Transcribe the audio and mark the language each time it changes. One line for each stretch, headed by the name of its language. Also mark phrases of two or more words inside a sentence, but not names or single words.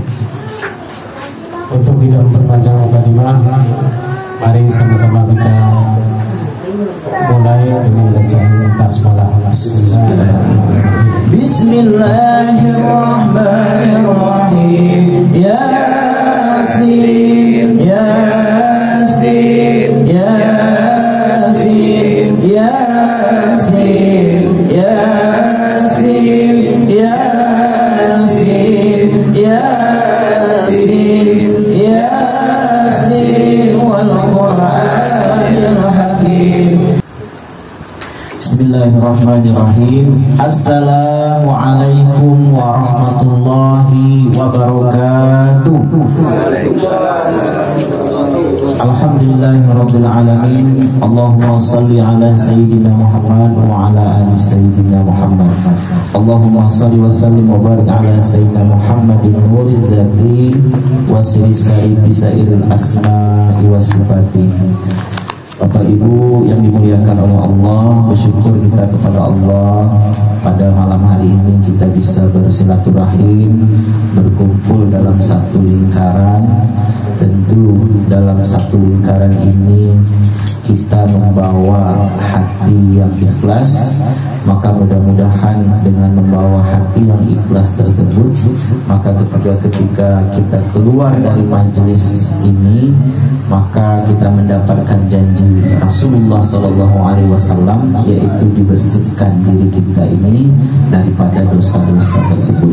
Indonesian: Untuk tidak memperpanjang mukadimah, mari sama-sama kita mulai dengan bacaan basmalah.
Arabic: بسم الله الرحمن الرحيم. يس يس يس يس يس يس يس يس والقرآن الحكيم. بسم الله الرحمن الرحيم السلام عليكم ورحمة الله وبركاته. الحمد لله رب العالمين. اللهم صل على سيدنا محمد وعلى آل سيدنا محمد. اللهم صل وسلم وبارك على سيدنا محمد نور الذات والسر بسائر الأسماء والصفات.
Indonesian: Bapak Ibu yang dimuliakan oleh Allah, bersyukur kita kepada Allah pada malam hari ini kita bisa bersilaturahim, berkumpul dalam satu lingkaran. Tentu dalam satu lingkaran ini kita membawa hati yang ikhlas, maka mudah-mudahan dengan membawa hati yang ikhlas tersebut, maka ketika kita keluar dari majelis ini, maka kita mendapatkan janji Rasulullah SAW, yaitu dibersihkan diri kita ini daripada dosa-dosa tersebut.